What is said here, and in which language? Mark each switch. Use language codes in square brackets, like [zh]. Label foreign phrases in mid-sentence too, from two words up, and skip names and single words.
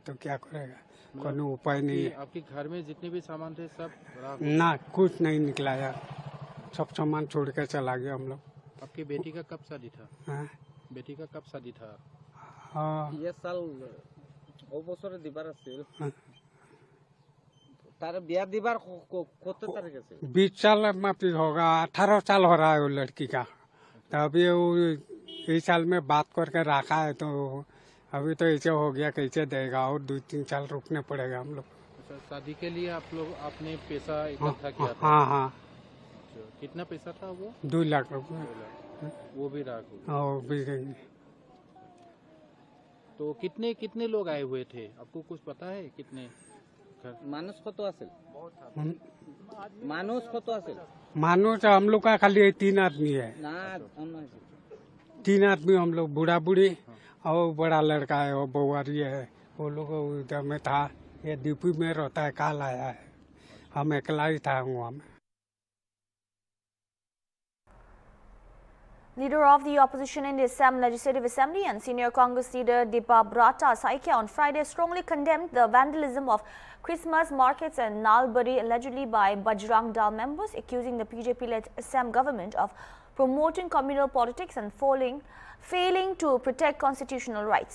[hi] तो क्या करेगा, कोई उपाय नहीं है। आपके घर में जितने भी सामान थे सब राख? ना, कुछ नहीं निकला यार, सब सामान छोड़ के चला गया हम लोग। आपकी बेटी का कब शादी था? हाँ, बेटी का कब शादी था? हाँ, ये साल ओ [as] बছরে দিবার আছিল। [hi] हाँ। [as] তাৰ বিয়া দিবাৰ কত [hi] तारीख से? 20 साल में फिर होगा, 18 साल हो रहा है वो लड़की का। तो अभी वो इस साल में बात करके रखा है, तो अभी तो ऐसे हो गया, कैसे देगा, और 2-3 साल रुकने पड़ेगा हम लोग। अच्छा, शादी के लिए आप लोग आपने पैसा इकट्ठा किया था? हाँ हाँ, अच्छा, कितना पैसा था वो? 2 लाख रुपये। वो भी राख हो गया। और भी गई। तो कितने लोग आए हुए थे, आपको कुछ पता है कितने घर? [as] মানুহ কত আছিল? মানুহ কত আছিল? [hi] मानो तो हम लोग का खाली 3 आदमी है। ना 3 आदमी हम लोग, बूढ़ा बूढ़ी और बड़ा लड़का है, वो बउआरी है, वो लोग उधर में था। ये डीपी में रहता है, काल आया है, हम अकेला ही था वहाँ में। [en] Leader of the opposition in the Assam Legislative Assembly and senior Congress leader Deepa Brata Saikia on Friday strongly condemned the vandalism of Christmas markets in Nalbari allegedly by Bajrang Dal members, accusing the BJP-led Assam government of promoting communal politics and failing to protect constitutional rights.